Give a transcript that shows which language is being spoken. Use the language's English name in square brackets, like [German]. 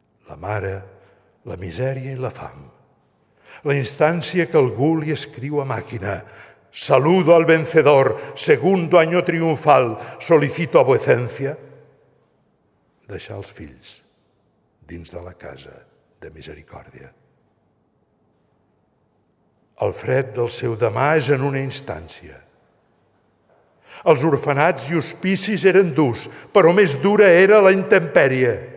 [Catalan] La mare, la misèria i la fam. La instància que algú li escriu a màquina. [Spanish] Saludo al vencedor, segundo año triunfal, solicito a vuecencia. [Catalan] Deixar els fills dins de la casa de misericòrdia. El fred del seu demà és en una instància. Els orfenats i hospicis eren durs, però més dura era la intempèrie.